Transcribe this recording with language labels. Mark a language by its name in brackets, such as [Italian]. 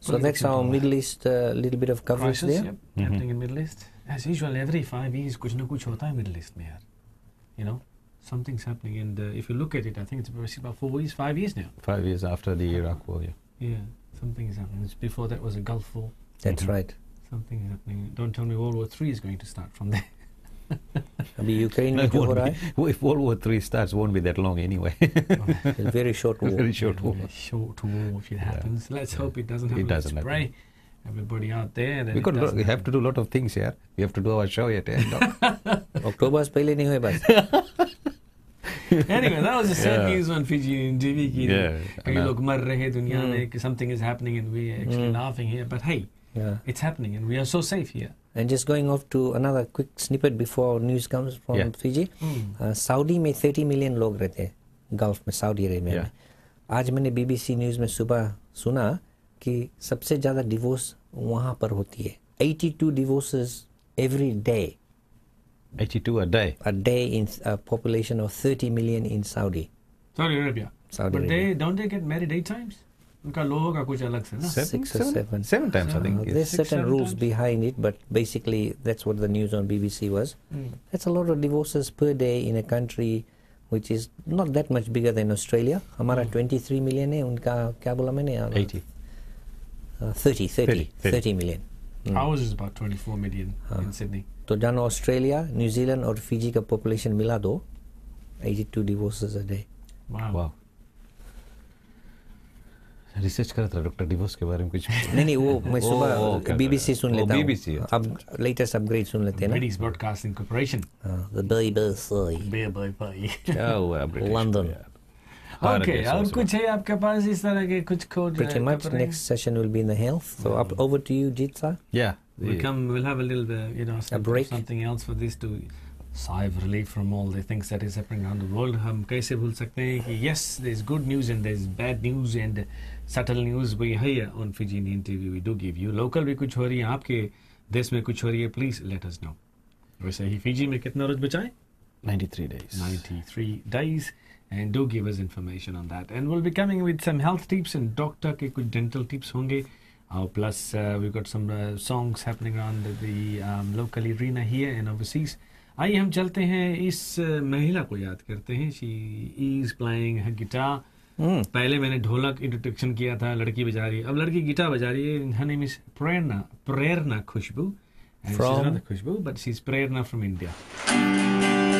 [English] So that's our Middle East little bit of coverage crisis, there. yep, happening in Middle East. As usual, every 5 years [Hindi] कुछ ना कुछ होता है Middle East में यार. [English] You know, something's happening, and if you look at it, I think it's about 5 years now. 5 years after the Iraq war. Yeah, something is happening. Before that was a Gulf War. That's right. Something is happening. Don't tell me World War III is going to start from there. [Hindi] अभी Ukraine में जो हो रहा है, [English] If World War III starts, won't be that long anyway. it's a very short war. Very short war. Short war if it happens. Let's hope it doesn't happen. It doesn't Let's pray. Everybody out there. That We have to do a lot of things here. We have to do our show yet. [Hindi] अक्टूबर से पहले नहीं हुए बस. [English] Anyway, that was the sad news on Fiji TV. Yeah, [Hindi] कई लोग मर रहे दुनिया में कि [English] something is happening and we are actually laughing here. But hey, it's happening and we are so safe here. And just going off to another quick snippet before news comes from Fiji. [Hindi] Saudi में 30 million लोग रहते हैं, gulf में, Saudi Arabia में. आज मैंने BBC news में सुबह सुना कि सबसे ज़्यादा डिवोर्स वहाँ पर होती है. [English] 82 divorces every day. 82 a day. A day in a population of 30 million in Saudi. Saudi Arabia. Saudi But Arabia. don't they get married 8 times? [Hindi] उनका लोगों का कुछ अलग से ना. [English] 6 or 7. 7 times, I think. There's certain rules times. behind it, but basically that's what the news on BBC was. That's a lot of divorces per day in a country which is not that much bigger than Australia. [Hindi] हमारा 23 million है, उनका क्या बोला मैंने? [English] 80. 30 million. Ours is about 24 million in Sydney. [Hindi] तो जानो Australia, New Zealand और Fiji का पॉपुलेशन मिला दो, [English] 82 divorces a day. Wow. [Hindi] Research कर रहा था डॉक्टर डिवोर्स के बारे में कुछ. नहीं वो मैं सुबह BBC सुन लेता हूँ. [English] BBC. [Hindi] अब लेटेस्ट अपग्रेड सुन लेते हैं ना. [English] British Broadcasting Corporation. The BBC. [Hindi] क्या हुआ ब्रिटिश? [English] London. [Hindi] Okay, और कुछ है आपके पास इस तरह के कुछ खोज? [English] Pretty much. Next session will be in the health. So up over to you, Jitsa. Yeah. We'll have a little a break. Something else for this to sigh of relief from all the things that is happening around the world. [Hindi] हम कैसे भूल सकते हैं कि [English] yes, there's good news and there's bad news and subtle news we here on Fiji Indian TV we do give you. [Hindi] Local भी कुछ हो रही है, आपके देश में कुछ हो रही है, [English] please let us know. [Hindi] वैसे ही Fiji में कितना रोज बचा है? [English] 93 days. 93 days. And do give us information on that. And we'll be coming with some health tips and doctor [Hindi] के कुछ [English] dental tips होंगे. Plus we've got some songs happening around the local arena here and overseas. [Hindi] आइए हम चलते हैं इस महिला को याद करते हैं. [English] She is playing her guitar. [Hindi] पहले मैंने ढोलक इंट्रोडक्शन किया था, लड़की बजा रही है, अब लड़की गिटार बजा रही है. [English] Her name is Prerna Khushbu. And from? She's not Khushbu, but she's Prerna from India.